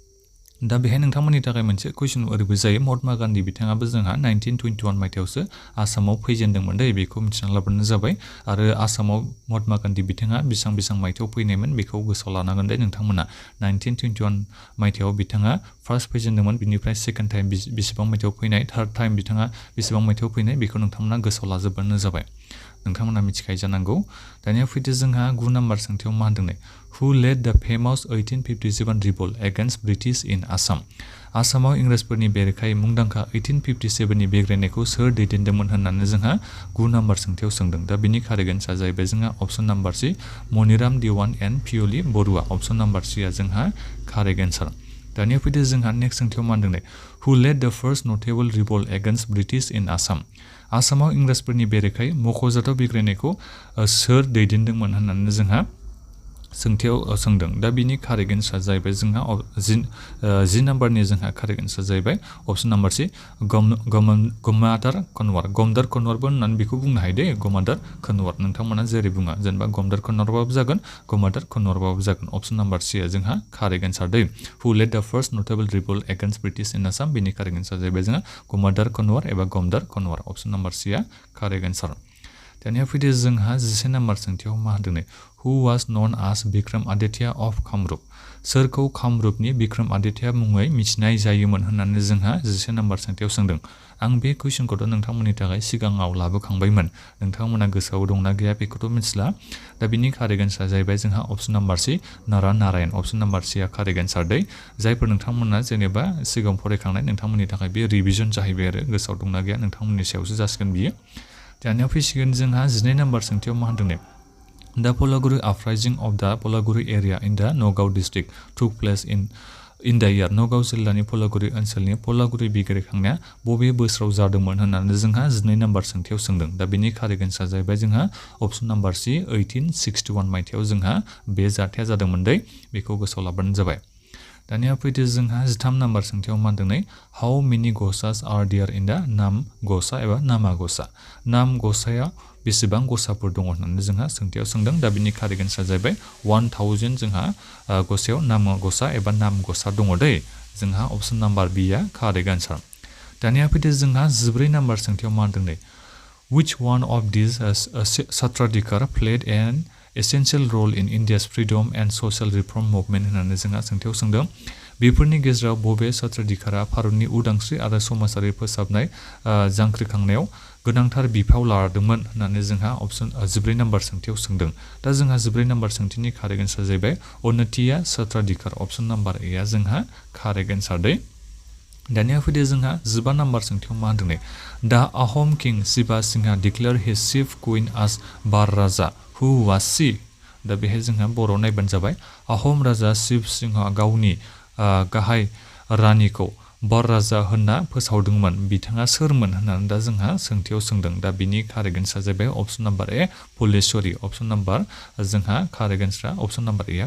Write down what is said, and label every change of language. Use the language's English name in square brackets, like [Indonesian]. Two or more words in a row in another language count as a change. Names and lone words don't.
[Bodo] दा बेहाय नोंथांमोननि थाखाय मोनसे कुइसन ओरैबो जायो महात्मा गान्धी बिथाङाबो जोंहा 1921 मायथाइयावसो आसामाव फैजेनदोंमोन दै बेखौ मिथिना लाबानो जाबाय आरो आसामाव महात्मा गान्धी बिथाङा बेसेबां मायथाइयाव फैनायमोन बेखौ गोसोआव लानांगोन दे नोंथांमोना 1921 मायथाइयाव बिथाङा फार्स्ट फैजेनदोंमोन बिनिफ्राय [English] second time [Bodo] बेसेबां मायथाइयाव फैनाय [English] third time [Bodo] बिथाङा बेसेबां मायथाइयाव फैनाय बेखौ नोंथांमोना गोसोआव लाजोबबानो जाबाय नोंथांमोना मिथिखायो जानांगौ दानिया फैदो जोंहा 9 नाम्बार सोंथियाव मा होनदों Who [English] led the famous 1857 revolt against British in Assam [Bodo] आसामाव इंराजफोरनि बेरेखायै मुंदांखा 1857 नि बेग्रायनायखौ सोर दैदेनदोंमोन होननानै जोंहा 9 नाम्बार सोंथियाव सोंदों दा बिनि [English] correct answer [Bodo] जाहैबाय जोंहा [English] option number C [Bodo] मनिराम दिवान एन्ड पियली बरुवा [English] option number C [Bodo] आ जोंहा [English] correct answer [Bodo] दानिया फैदो जोंहा नेक्स्ट सोंथियाव मा होनदों [English] Who led the first notable revolt against British in Assam [Bodo] आसामाव इंराजफोरनि बेरेखायै मख'जाथाव बेग्रायनायखौ सोर दैदेनदोंमोन होननानै जोंहा सोंथियाव सोंदों दा बिनि [English] correct answer [Bodo] जाहैबाय जोंहा 10 नाम्बारनि जोंहा [English] correct answer [Bodo] जाहैबाय [English] option number C [Bodo] गमादार कनवारबो होननानै बेखौ बुंनो हायो दे गमादार कनवार नोंथांमोना जेरै बुङा जेनेबा गमादार कनवारबाबो जागोन गमादार कनवारबाबो जागोन [English] option number C [Bodo] आ जोंहा [English] correct answer [Bodo] दे [English] Who led the first notable revolt against British in Assam [Bodo] बिनि [English] correct answer [Bodo] जाहैबाय जोंहा गमादार कनवार एबा गमदार कनवार [English] option number C [Bodo] आ [English] correct answer [Bodo] दानिया फैदो जोंहा 11 नाम्बार सोंथियाव मा होनदों [English] Who was known as Bikram Aditya of Kamrup [Bodo] सोरखौ कामरुपनि बिक्रम आदित्य मुङै मिथिनाय जायोमोन होननानै जोंहा 11 नाम्बार सोंथियाव सोंदों आं बे कुइसनखौथ' नोंथांमोननि थाखाय सिगाङाव लाबोखांबायमोन नोंथांमोना गोसोआव दंना गैया बेखौथ' मिथिला दा बिनि [English] correct answer [Bodo] जाहैबाय जोंहा [English] option number C [Bodo] नारायण [English] option number C [Bodo] आ [English] correct answer [Bodo] दै जायफोर नोंथांमोना जेनेबा सिगाङाव फरायखांनाय नोंथांमोननि थाखाय बे रिभिजन जाहैबाय आरो गोसोआव दंना गैया नोंथांमोननि सायावसो जासिगोन बियो दानिया फैसिगोन जोंहा 12 नाम्बार सोंथियाव मा होनदों [English] The Polaguri uprising of the Polaguri area in the Nagaon district took place in the year [Bodo] नगाव जिल्लानि पलागुरि ओनसोलनि पलागुरि बिग्रायखांनाया बबे बोसोराव जादोंमोन होननानै जोंहा 12 नाम्बार सोंथियाव सोंदों दा बिनि [English] correct answer [Bodo] जाहैबाय जोंहा [English] option number C [Bodo] 1861 मायथाइयाव जोंहा बे जाथाया जादोंमोन दै बेखौ गोसोआव लाबानो जाबाय दानिया फैदो जोंहा 13 नाम्बार सोंथियाव मा होनदों [English] How many [Bodo] गसास [English] are there in the [Bodo] नाम गसा एबा नामा गसा नाम गसाया बेसेबां गसाफोर दङ होननानै जोंहा सोंथियाव सोंदों दा बिनि [English] correct answer [Bodo] जाहैबाय 1000 जोंहा गसायाव नाम गसा एबा नाम गसा दङ दै जोंहा [English] option number B [Bodo] आ [English] correct answer [Bodo] दानिया फैदो जोंहा 14 नाम्बार सोंथियाव मा होनदों [English] Which one of these Sattradhikar played an essential role in India's freedom and social reform movement [Bodo] होननानै जोंहा सोंथियाव सोंदों बेफोरनि गेजेराव बबे सत्राधिकारा भारतनि उदांस्रि आरो समाजारि फोसाबनाय जांख्रिखांनायाव गोनांथार बिफाव लादोंमोन होननानै जोंहा ऑप्शन 14 नाम्बार सोंथियाव सोंदों दा जोंहा 14 नाम्बार सोंथिनि [English] correct answer [Bodo] जाहैबाय उन्नतिया सत्राधिकार [English] option number A [Bodo] आ जोंहा [English] correct answer [Bodo] दै दानिया फैदो जोंहा 15 नाम्बार सोंथियाव मा होनदों दा [English] Ahom king Shiva Singha declare his chief queen as Bar Raja who was she [Bodo] दा बेहाय जोंहा बर' नायबानो जाबाय आहम राजा शिव सिंहा गावनि गाहाय रानिखौ बर राजा होनना फोसावदोंमोन बिथाङा सोरमोन होननानै दा जोंहा सोंथियाव सोंदों दा बिनि [English] correct answer [Bodo] जाहैबाय [English] option number A [Bodo] फुलेश्वरी ऑप्शन नम्बर जोंहा [English] correct answer option number [Bodo] ए आ